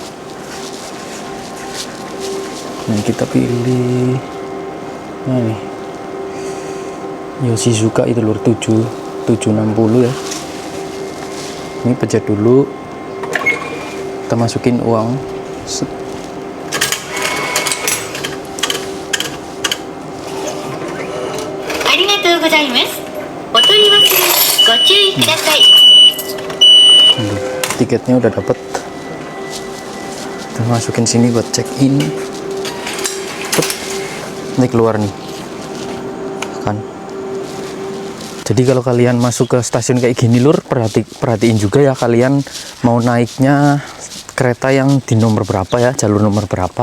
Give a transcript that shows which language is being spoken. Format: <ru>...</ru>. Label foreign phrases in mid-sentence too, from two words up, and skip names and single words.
<id>Nah, kita pilih nah nih Yoshizuka itu lur, 760 ya. Ini pencet dulu, kita masukin uang. Set.</id> <ja>ございます。お取り忘れご注意ください。</ja> <id>Tiketnya udah dapet. Kita masukin sini buat</id> <en>check in.</en> <id>Ini keluar nih kan. Jadi kalau kalian masuk ke stasiun kayak gini lur, perhatiin juga ya kalian mau naiknya kereta yang di nomor berapa ya, jalur nomor berapa.</id>